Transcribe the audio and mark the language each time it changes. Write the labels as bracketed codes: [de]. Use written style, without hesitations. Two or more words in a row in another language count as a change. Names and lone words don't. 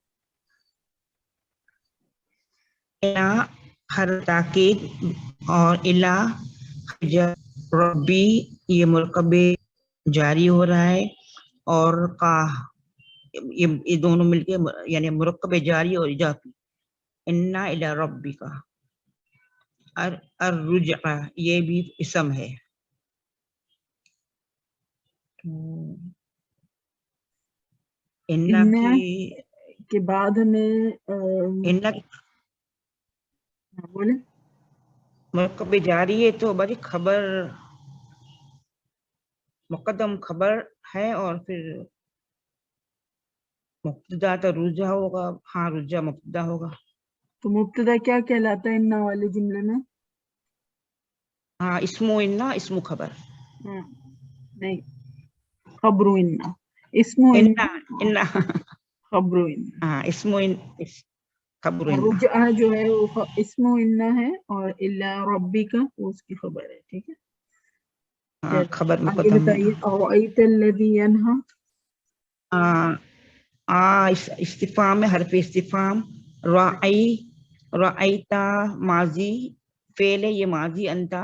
[hi] इला हर ताकीद और [ar] إلى ربي, [hi] ये मुरकबे जारी हो रहा है, और का ये दोनों मिलके यानी मुरकबे जारी और इजाफी। [ar] إن إلى ربي [hi] का रुजा, ये भी इसम है। इन्ना इन्ना की के बाद हमें इन्ना बोले मुरकबे जारी है, तो बड़ी खबर मुकद्दम खबर है, और फिर मुब्तदा तो रुजा होगा। हाँ, रुजा मुब्तदा होगा। तो मुब्तदा क्या कहलाता है इन्ना वाले जुमले में? हाँ, इस्मो इन्ना, इस्मो खबर। हाँ, नहीं, खबरू इन्ना, इस्मो इन्ना इन्ना, इन्ना खबरू इन्ना। हाँ, इस्मो खबर और इन्ना। रुजआ जो है वो इस्मो इन्ना है, और [ar] إلا ربي [hi] का वो उसकी खबर है। ठीक है, हाँ, चलिए खबर आगे मुकद्दम होगा। बताइए। [ar] أرأيت الذي ينهى. [hi] इस्तिफाम में हरफ इस्तिफाम। राई, राईता माजी फेल है, ये माजी अंता।